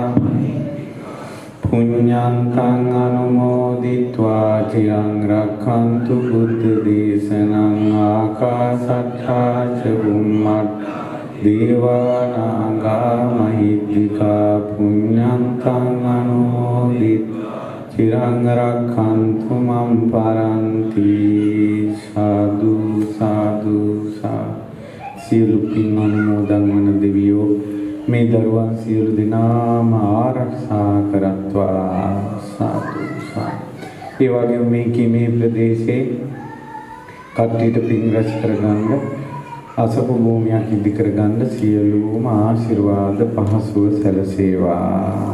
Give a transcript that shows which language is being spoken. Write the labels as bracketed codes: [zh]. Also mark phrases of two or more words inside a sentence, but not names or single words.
[pi] පුඤ්ඤන්තං අනුමෝදිत्वा චිරං රක්ඛන්තු බුද්ධ දේශනං ආකාශට්ඨා ච බුම්මට්ඨා දේවා නාග මහිද්దికා පුඤ්ඤන්තං අනුමෝදිत्वा චිරං රක්ඛන්තු මම් පරන්ති සාදු සාදු [si] සියලු පින් අනුමෝදන් වන දෙවියෝ මේ දරුවන් සියලු දෙනාම ආරක්ෂා කරත්වා සාදු සාදු. ඒ වගේම මේ ප්‍රදේශේ කට්ටියට පින් රැස් කරගන්න අසපු භූමියක් ඉදි කරගන්න සියලුම ආශිර්වාද පහසුව සැලසේවා.